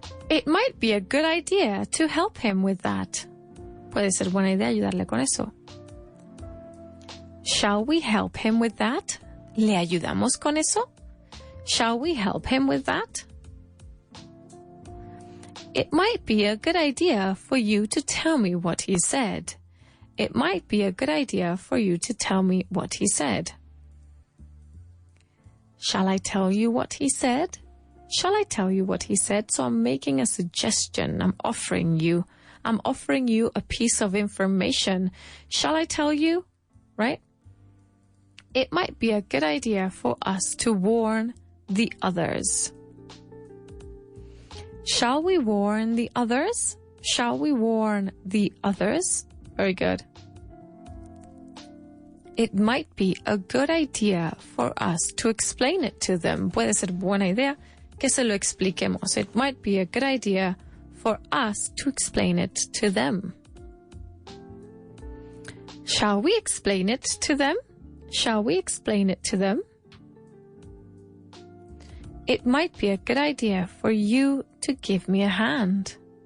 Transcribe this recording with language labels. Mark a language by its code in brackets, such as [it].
[en] It might be a good idea to help him with that. [es] Puede ser buena idea ayudarle con eso. [en] Shall we help him with that? [es] ¿Le ayudamos con eso? [en] Shall we help him with that? It might be a good idea for you to tell me what he said. It might be a good idea for you to tell me what he said. Shall I tell you what he said? Shall I tell you what he said? So I'm making a suggestion. I'm offering you a piece of information. Shall I tell you? Right? It might be a good idea for us to warn the others. Shall we warn the others? Shall we warn the others? Very good. It might be a good idea for us to explain it to them. [es] Puede ser buena idea que se lo expliquemos. [en] It might be a good idea for us to explain it to them. Shall we explain it to them? Shall we explain it to them? It might be a good idea for you to give me a hand.